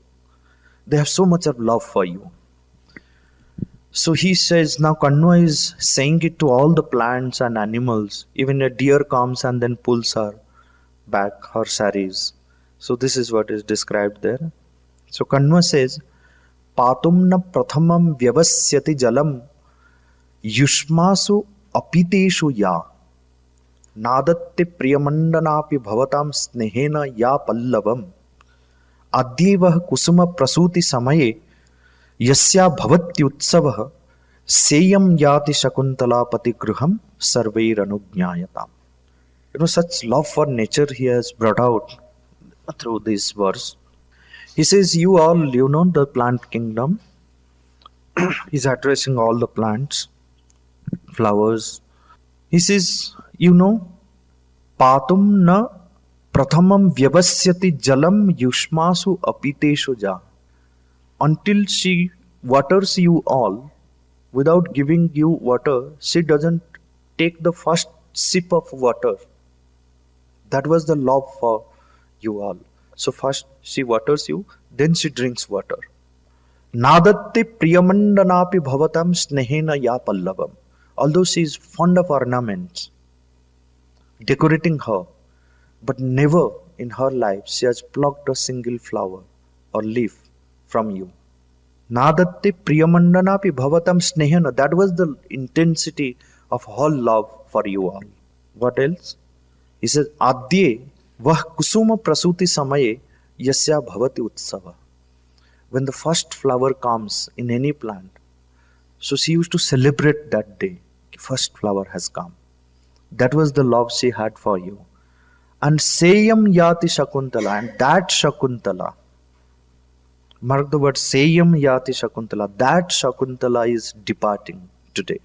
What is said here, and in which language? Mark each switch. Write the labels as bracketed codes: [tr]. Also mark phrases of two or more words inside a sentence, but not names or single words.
[en] They have so much of love for you. So he says, now Kanwa is saying it to all the plants and animals. Even a deer comes and then pulls her back, her saris. So this is what is described there. So Kanwa says, [sa] पातुं न प्रथमं व्यवस्यति जलं युष्मासु अपीतेषु या नादत्ते प्रियमण्डनापि भवतां स्नेहेन या पल्लवम् आद्ये वः कुसुम प्रसूति समये यस्या भवत्युत्सवः सेयं याति शकुन्तला पतिगृहं सर्वैरनुज्ञायताम्. [en] Such love for nature he has brought out through this verse. He says, you all, the plant kingdom. He's addressing all the plants, flowers. He says, [sa] पातुं न प्रथमं व्यवस्यति जलं युष्मासु अपीतेषु या. [en] Until she waters you all, without giving you water, she doesn't take the first sip of water. That was the love for you all. So first she waters you, then she drinks water. [sa] नादत्ते प्रियमण्डनापि भवतां स्नेहेन या पल्लवम्. [en] Although she is fond of ornaments, decorating her, but never in her life she has plucked a single flower or leaf from you. [sa] नादत्ते प्रियमण्डनापि भवतां स्नेहेन. [en] That was the intensity of her love for you all. What else? He says, [sa] आद्ये वः कुसुम प्रसूति समये यस्या भवति उत्सवः. [en] When the first flower comes in any plant, so she used to celebrate that day. First flower has come. That was the love she had for you. And [sa] सेयं याति शकुन्तला, [en] and that Shakuntala, mark the word [sa] सेयं याति शकुन्तला, [en] that Shakuntala is departing today.